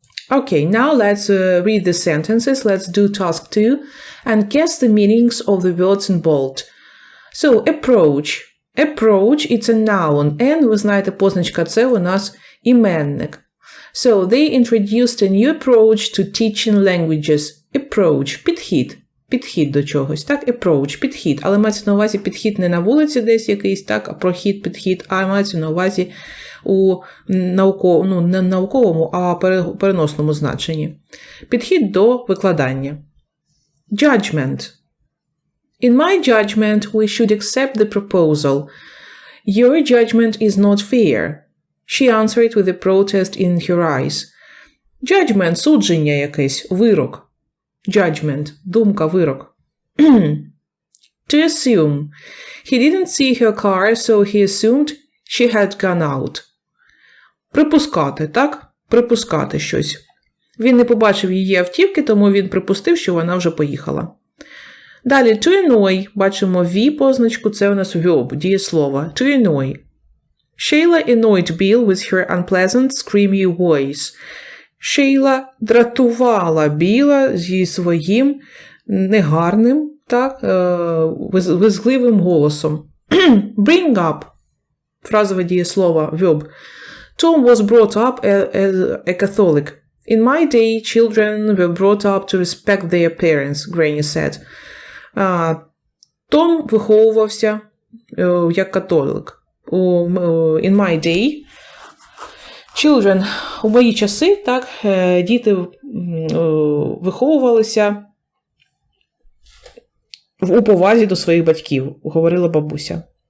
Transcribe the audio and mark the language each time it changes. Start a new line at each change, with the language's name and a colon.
English: Okay, now let's read the sentences. Let's do task 2 and guess the meanings of the words in bold. So, approach. Approach – it's a noun, and,
Ukrainian: ви знаєте, позначка це у нас іменник.
English: So, they introduced a new approach to teaching languages.
Ukrainian: Approach – підхід. Підхід до чогось, так? Approach – підхід. Але мається на увазі підхід не на вулиці десь якийсь, так? А прохід, підхід, а мається на увазі у не науковому, а переносному значенні. Підхід до викладання. Judgment.
English: In my judgment, we should accept the proposal. Your judgment is not fair. She answered with a protest in her eyes.
Ukrainian: Judgment – судження якесь, вирок. Judgment – думка, вирок.
English: To assume. He didn't see her car, so he assumed she had gone out.
Ukrainian: Припускати, так? Припускати щось. Він не побачив її автівки, тому він припустив, що вона вже поїхала. Далі, to annoy. Бачимо V позначку, це у нас verb, дієслово.
English: To annoy. Shayla annoyed Bill with her unpleasant, screamy voice.
Ukrainian: Шейла дратувала Біла зі своїм негарним, так, визгливим голосом.
English: Bring up.
Ukrainian: Фразове дієслово, verb.
English: Tom was brought up as a Catholic. In my day, children were brought up to respect their parents, Granny said.
Ukrainian: Том виховувався як католик.
English: In my day, children,
Ukrainian: у мої часи, так, діти виховувалися у повазі до своїх батьків, говорила бабуся.